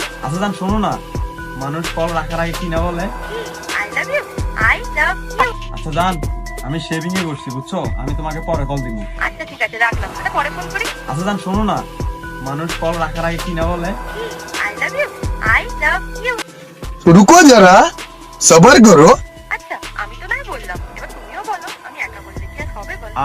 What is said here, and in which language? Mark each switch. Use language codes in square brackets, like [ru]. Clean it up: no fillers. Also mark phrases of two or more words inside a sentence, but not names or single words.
[bn] আচ্ছা জান শোনো না, মানুষ কল রাখার আগে কি না বলে? [en] I love you, I love you. [bn] আচ্ছা জান, আমি শেভিং এ করছি বুঝছো, আমি তোমাকে পরে কল দিব। আচ্ছা ঠিক আছে, রাখলাম, তাহলে পরে ফোন করি। আচ্ছা জান শোনো না, মানুষ কল রাখার আগে কি না বলে? [en] I love you, I love you. [hi] रुको जरा सबर करो। [bn] আচ্ছা আমি তো নাই বললাম, এবার তুমিও বলো। আমি একা বললে কি আর হবে বলো?